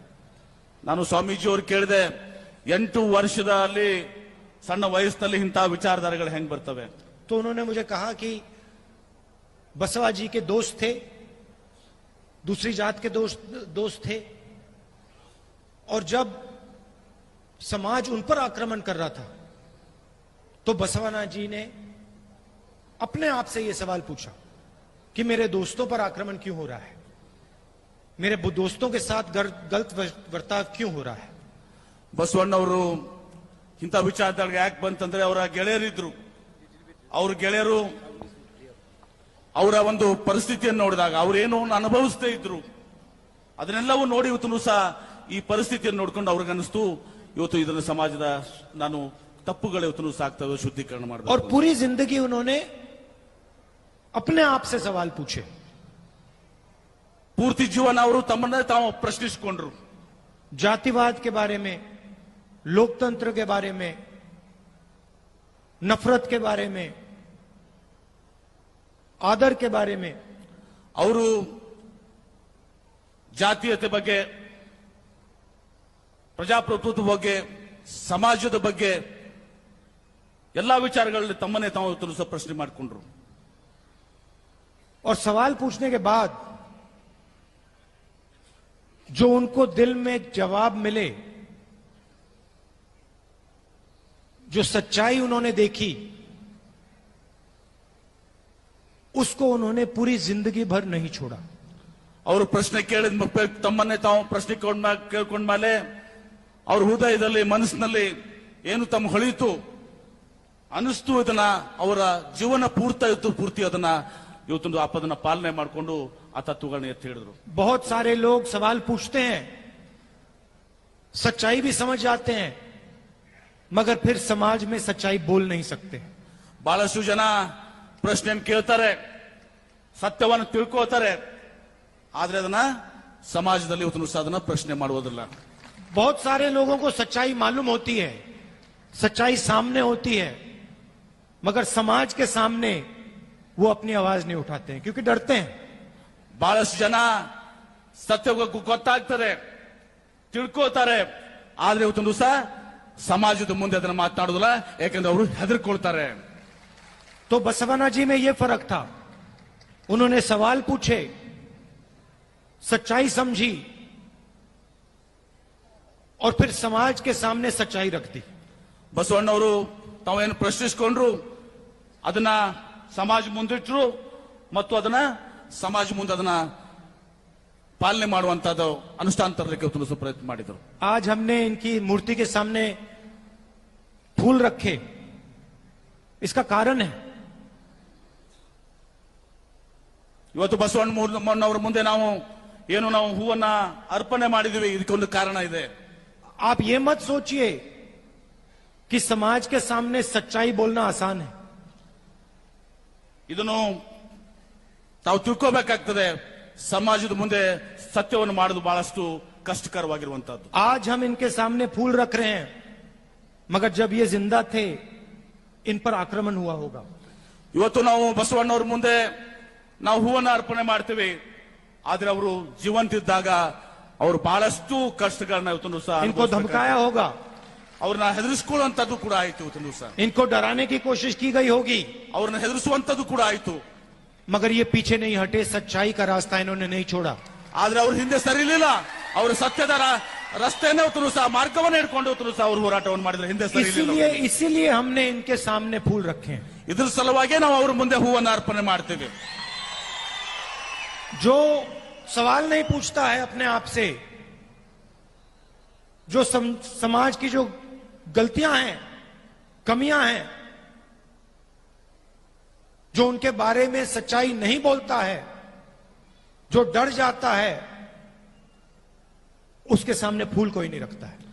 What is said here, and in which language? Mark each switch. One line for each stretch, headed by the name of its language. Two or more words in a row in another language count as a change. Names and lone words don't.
Kannada: ನಾನು ಸ್ವಾಮೀಜಿ ಅವರು ಕೇಳಿದೆ, 8 ವರ್ಷದಲ್ಲಿ ಸಣ್ಣ ವಯಸ್ಸಿನಲ್ಲಿ ಇಂತಹ ವಿಚಾರಧಾರೆಗಳು ಹೆಂಗ್ ಬರ್ತವೆ.
Hindi: तो उन्होंने मुझे कहा कि बसवा जी के दोस्त थे, दूसरी जात के दोस्त थे, और जब समाज उन पर आक्रमण कर रहा था तो बसवಣ್ಣ जी ने अपने आप से यह सवाल पूछा कि मेरे दोस्तों पर आक्रमण क्यों हो रहा है, मेरे दोस्तों के साथ गलत वर्ताव क्यों हो रहा है.
Kannada: ಬಸವಣ್ಣವರು ಇಂಥ ವಿಚಾರಧಾರೆಗೆ ಯಾಕೆ ಬಂತಂದ್ರೆ, ಅವರ ಗೆಳೆಯರಿದ್ರು. ಅವ್ರ ಗೆಳೆಯರು ಅವರ ಒಂದು ಪರಿಸ್ಥಿತಿಯನ್ನು ನೋಡಿದಾಗ ಅವರೇನು ಅನುಭವಿಸ್ತಾ ಇದ್ರು, ಅದನ್ನೆಲ್ಲವೂ ನೋಡಿ ಇವತ್ತು ಸಹ ಈ ಪರಿಸ್ಥಿತಿಯನ್ನು ನೋಡ್ಕೊಂಡು ಅವ್ರಿಗನ್ನಿಸ್ತು, ಇವತ್ತು ಇದನ್ನು ಸಮಾಜದ ನಾನು ತಪ್ಪುಗಳು ಇವತ್ತು ಸಾಕ್ತವೆ, ಶುದ್ಧೀಕರಣ
Hindi: और
Kannada: ಮಾಡಬೇಕು.
Hindi: पूरी जिंदगी उन्होंने अपने आप से सवाल पूछे.
Kannada: ಪೂರ್ತಿ ಜೀವನ ಅವರು ತಮ್ಮನ್ನೇ ತಾವು ಪ್ರಶ್ನಿಸಿಕೊಂಡ್ರು.
Hindi: जातिवाद के बारे में, लोकतंत्र के बारे में, नफरत के बारे में, आदर के बारे में.
Kannada: ಅವರು ಜಾತೀಯತೆ ಬಗ್ಗೆ, ಪ್ರಜಾಪ್ರಭುತ್ವದ ಬಗ್ಗೆ, ಸಮಾಜದ ಬಗ್ಗೆ ಎಲ್ಲಾ ವಿಚಾರಗಳಲ್ಲಿ ತಮ್ಮನ್ನೇ ತಾವು ಇವತ್ತು ಸಹ ಪ್ರಶ್ನೆ ಮಾಡಿಕೊಂಡ್ರು.
Hindi: और सवाल पूछने के बाद जो उनको दिल में जवाब मिले, जो सच्चाई उन्होंने देखी, उसको उन्होंने पूरी जिंदगी भर नहीं छोड़ा.
Kannada: ಅವರು ಪ್ರಶ್ನೆ ಕೇಳಿದ ತಮ್ಮನ್ನೇ ತಾವು ಪ್ರಶ್ನೆ ಕೇಳ್ಕೊಂಡ್ಮೇಲೆ ಅವ್ರ ಹೃದಯದಲ್ಲಿ, ಮನಸ್ಸಿನಲ್ಲಿ ಏನು ತಮ್ಮ ಹೊಳಿತು ಅನಿಸ್ತು, ಇದನ್ನ ಅವರ ಜೀವನ ಪೂರ್ತಿ ಅದನ್ನ ಇವತ್ತೊಂದು ಅದನ್ನ ಪಾಲನೆ ಮಾಡಿಕೊಂಡು ಆ ತತ್ವಗಳನ್ನ ಎತ್ತಿ ಹಿಡಿದ್ರು.
Hindi: बहुत सारे लोग सवाल पूछते हैं, सच्चाई भी समझ जाते हैं, मगर फिर समाज में सच्चाई बोल नहीं सकते.
Kannada: ಬಹಳಷ್ಟು ಜನ ಪ್ರಶ್ನೆಯನ್ನು ಕೇಳ್ತಾರೆ, ಸತ್ಯವನ್ನು ತಿಳ್ಕೋತಾರೆ, ಆದ್ರೆ ಅದನ್ನ ಸಮಾಜದಲ್ಲಿ ಇವತ್ತು ಸಹ ಅದನ್ನ ಪ್ರಶ್ನೆ ಮಾಡುವುದಿಲ್ಲ.
Hindi: बहुत सारे लोगों को सच्चाई मालूम होती है, सच्चाई सामने होती है, मगर समाज के सामने वो अपनी आवाज नहीं उठाते हैं क्योंकि डरते हैं.
Kannada: ಬಹಳಷ್ಟು ಜನ ಸತ್ಯ ಗೊತ್ತಾಗ್ತಾರೆ, ತಿಳ್ಕೋತಾರೆ, ಆದ್ರೆ ಇವತ್ತೊಂದು ಸಹ ಸಮಾಜದ ಮುಂದೆ ಅದನ್ನ ಮಾತನಾಡುದಿಲ್ಲ, ಯಾಕಂದ್ರೆ ಅವರು ಹೆದರ್ಕೊಳ್ತಾರೆ.
Hindi: तो बसवना जी में ये फर्क था. उन्होंने सवाल पूछे, सच्चाई समझी और फिर समाज के सामने सच्चाई रख दी.
Kannada: ಬಸವಣ್ಣವರು ತಾವೇನು ಪ್ರಶ್ನಿಸಿಕೊಂಡ್ರು, ಅದನ್ನ ಸಮಾಜ ಮುಂದಿಟ್ರು ಮತ್ತು ಅದನ್ನ ಸಮಾಜ ಮುಂದೆ ಅದನ್ನ ಪಾಲನೆ ಮಾಡುವಂತದ್ದು ಅನುಷ್ಠಾನ ತರಲಿಕ್ಕೆ ಇವತ್ತು ಪ್ರಯತ್ನ ಮಾಡಿದರು.
Hindi: आज हमने इनकी मूर्ति के सामने फूल रखे, इसका कारण है
Kannada: ಇವತ್ತು ಬಸವಣ್ಣನವರ ಮುಂದೆ ನಾವು ಹೂವನ್ನ ಅರ್ಪಣೆ ಮಾಡಿದ್ವಿ, ಇದಕ್ಕೊಂದು ಕಾರಣ ಇದೆ.
Hindi: आप ये मत सोचिए कि समाज के सामने सच्चाई बोलना आसान है.
Kannada: ಇದನ್ನು ತಾವು ತಿಳ್ಕೋಬೇಕಾಗ್ತದೆ, ಸಮಾಜದ ಮುಂದೆ ಸತ್ಯವನ್ನು ಮಾಡೋದು ಬಹಳಷ್ಟು ಕಷ್ಟಕರವಾಗಿರುವಂತಹದ್ದು.
Hindi: आज हम इनके सामने फूल रख रहे हैं, मगर जब ये जिंदा थे इन पर आक्रमण हुआ होगा.
Kannada: ಇವತ್ತು ನಾವು ಬಸವಣ್ಣವ್ರ ಮುಂದೆ ನಾವು ಹೂವನ್ನ ಅರ್ಪಣೆ ಮಾಡ್ತೀವಿ, ಆದ್ರೆ ಅವರು ಜೀವಂತಿದ್ದಾಗ ಅವರು ಬಹಳಷ್ಟು ಕಷ್ಟಗಳನ್ನ ಇವತ್ತು ಸಹ
Hindi: इनको धमकाया होगा,
Kannada: ಅವ್ರನ್ನ ಹೆದರಿಸಿಕೊಳ್ಳುವಂತದ್ದು ಕೂಡ ಆಯ್ತು. ಇವತ್ತು ಸಹ
Hindi: इनको डराने की कोशिश की गई होगी,
Kannada: ಅವ್ರನ್ನ ಹೆದರಿಸುವಂತದ್ದು ಕೂಡ ಆಯ್ತು.
Hindi: मगर ये पीछे नहीं हटे, सच्चाई का रास्ता इन्होंने नहीं छोड़ा.
Kannada: ಆದ್ರೆ ಅವ್ರ ಹಿಂದೆ ಸರಿಲಿಲ್ಲ, ಅವರು ಸತ್ಯದ ರಸ್ತೆಯನ್ನೇ ಇವತ್ತು ಸಹ ಮಾರ್ಗವನ್ನು ಹಿಡ್ಕೊಂಡು ಇವತ್ತು ಸಹ ಅವರು ಹೋರಾಟವನ್ನು ಮಾಡಿದ್ರೆ ಹಿಂದೆ ಸರಿಲಿಲ್ಲ.
Hindi: इसीलिए हमने इनके सामने फूल रखे हैं.
Kannada: ಇದ್ರ ಸಲುವಾಗಿ ನಾವು ಅವ್ರ ಮುಂದೆ ಹೂವನ್ನ ಅರ್ಪಣೆ ಮಾಡ್ತೀವಿ.
Hindi: जो सवाल नहीं पूछता है अपने आप से, जो समाज की जो गलतियां हैं, कमियां हैं, जो उनके बारे में सच्चाई नहीं बोलता है, जो डर जाता है, उसके सामने फूल कोई नहीं रखता है.